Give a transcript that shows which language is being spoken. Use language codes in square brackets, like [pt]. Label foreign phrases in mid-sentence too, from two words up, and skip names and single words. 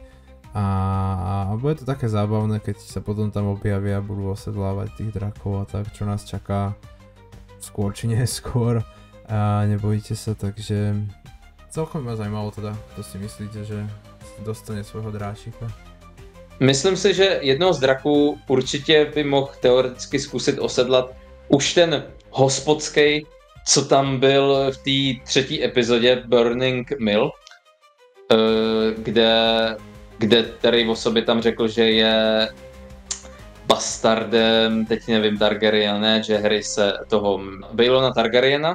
[sk] A bude to také zábavné, keď sa potom tam objavia a budú osedlávať tých drakov a tak, čo nás čaká skôr či neskôr. A nebojíte sa, takže celkom ma zajímalo teda, to si myslíte, že dostane svojho dráčika. [cs] Myslím si, že jednoho z draků určitě by mohl teoreticky zkusit osedlat už ten hospodský, co tam byl v té 3. epizodě Burning Mill, kde tady o sobě tam řekl, že je bastardem, teď nevím, Targaryen, ne, že hry se toho Baelona Targaryena.